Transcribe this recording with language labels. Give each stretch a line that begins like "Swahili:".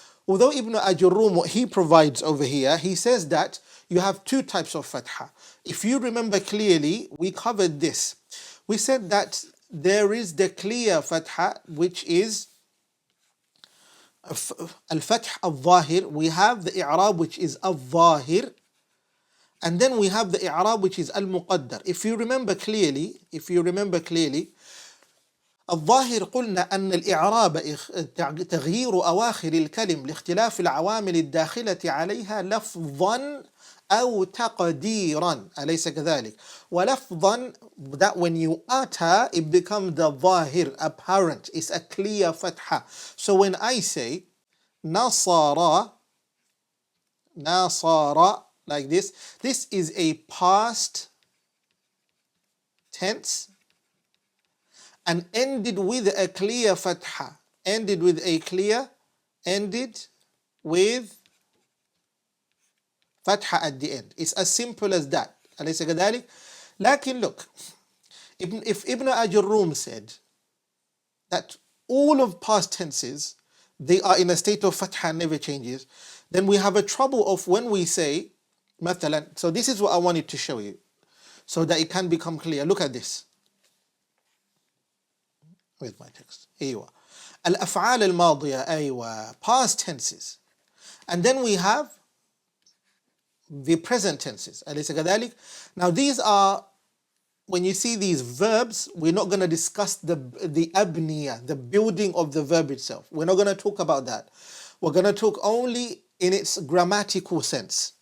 English: Although Ibn Ajurrum, what he provides over here, he says that you have two types of fatha. If you remember clearly, we covered this. We said that there is the clear fatha, which is al-fath al-zahir. We have the i'rab, which is al-zahir. And then we have the i'rab, which is al-muqaddar. If you remember clearly,
Arabic: الظاهر قلنا أن الإعراب تغيير أواخر الكلم لاختلاف العوامل الداخلة عليها لفظا أو تقديرا، أليس كذلك؟ ولفظا,
English: that when you utter it becomes the ظاهر, apparent, it's a clear fatha. So when I say نصر like this is a past tense and ended with a clear fatha, ended with fatha at the end. It's as simple as that.
Arabic: أليس كذلك؟
English: لكن look, if Ibn Ajrum said that all of past tenses, they are in a state of fatha and never changes, then we have a trouble of when we say, مثلا, so this is what I wanted to show you, so that it can become clear. Look at this. Where's my text? أيوة.
Arabic: الأفعال الماضية أيوة,
English: past tenses. And then we have the present tenses.
Arabic: أليس كذلك?
English: Now these are, when you see these verbs, we're not going to discuss the abniya, the building of the verb itself. We're not going to talk about that. We're going to talk only in its grammatical sense.